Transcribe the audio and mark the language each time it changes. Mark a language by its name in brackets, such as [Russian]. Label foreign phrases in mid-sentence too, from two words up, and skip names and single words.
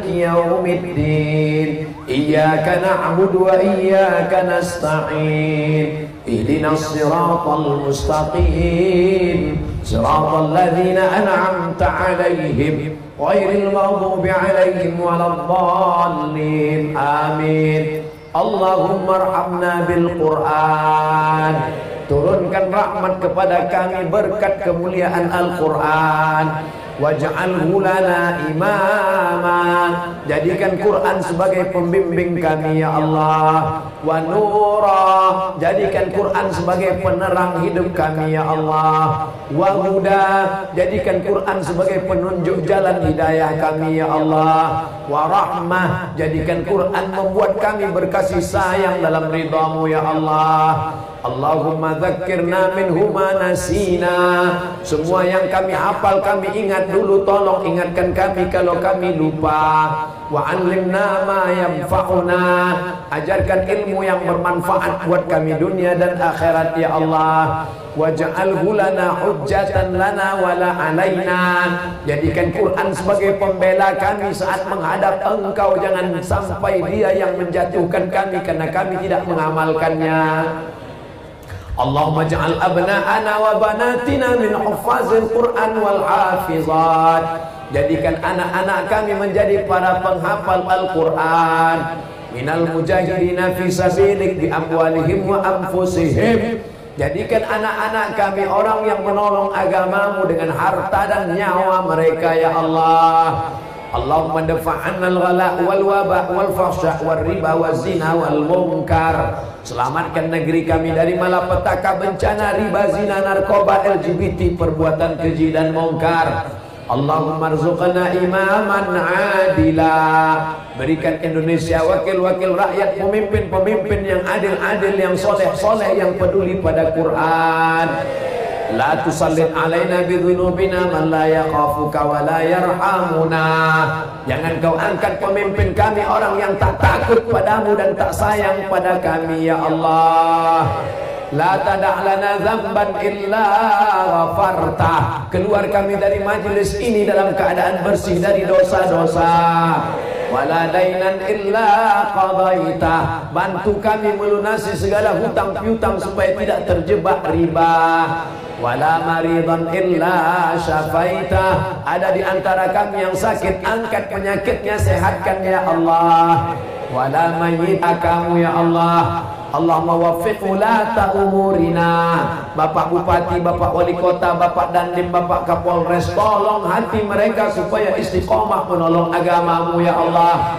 [Arabic] يوم الدين إياك نعبد وإياك نستعين اهدنا الصراط المستقيم صراط الذين أنعمت عليهم غير المغضوب عليهم ولا الضالين آمين اللهم ارحمنا بالقرآن. [Indonesian] Turunkan rahmat kepada kami berkat kemuliaan Al-Quran. [Arabic] واجعله لنا إماما, [Indonesian] jadikan Quran sebagai pembimbing kami [Arabic] يا الله. ونورا, [Indonesian] jadikan Quran sebagai penerang hidup kami [Arabic] يا الله. وهدى, [Indonesian] jadikan Quran sebagai penunjuk jalan hidayah kami [Arabic] يا الله. ورحمة, [Indonesian] jadikan Quran membuat kami berkasih sayang dalam ridhamu [Arabic] يا الله. اللهم ذكرنا منه ما نسينا. [Indonesian] Semua yang kami hafal kami ingat dulu, tolong ingatkan kami kalau kami lupa. [Arabic] وعلمنا ما ينفعنا, [Indonesian] ajarkan ilmu yang bermanfaat buat kami dunia dan akhirat [Arabic] يا الله. واجعله لنا حجة لنا ولا علينا, [Indonesian] jadikan Quran sebagai pembela kami saat menghadap Engkau, jangan sampai dia yang menjatuhkan kami karena kami tidak mengamalkannya. [Arabic] اللهم اجعل أبناءنا وبناتنا من حفاظ القرآن والحافظات, [Indonesian] jadikan anak-anak kami menjadi para penghafal Al-Quran. [Arabic] من المجاهدين في سبيلك بأموالهم وأنفسهم, [Indonesian] jadikan anak-anak kami orang yang menolong agamamu dengan harta dan nyawa mereka [Arabic] يا الله. اللهم ادفع عنا الغلاء والوباء والفحشاء والربا والزنا والمنكر, [Indonesian] selamatkan negeri kami dari malapetaka, bencana, riba, zina, narkoba, LGBT, perbuatan keji dan mungkar. [Arabic] اللهم ارزقنا إماما عادلا, [Indonesian] berikan Indonesia wakil-wakil rakyat, pemimpin-pemimpin yang adil-adil, yang soleh-soleh, yang peduli pada Quran. [Arabic] لا تسلط علينا بذنوبنا من لا يخافك ولا يرحمنا, [Indonesian] jangan kau angkat pemimpin kami orang yang tak takut padamu dan tak sayang pada kami [Arabic] يا الله. لا تدع لنا ذنبا إلا غفرته, [Indonesian] keluar kami dari majelis ini dalam keadaan bersih dari dosa-dosa. [Arabic] ولا دينا إلا قضيته, [Indonesian] bantu kami melunasi segala hutang piutang supaya tidak terjebak riba. [Arabic] ولا مريضا إلا شفيته, [Indonesian] ada di antara kami yang sakit, angkat penyakitnya, sehatkan [Arabic] يا الله. ولا ميتا, [Indonesian] kamu [Arabic] يا الله. اللهم وفق ولاة أمورنا, [Indonesian] Bapak Bupati, Bapak Wali Kota, Bapak Dandim, Bapak Kapolres, tolong hati mereka supaya istiqomah menolong agamamu [Arabic] يا الله.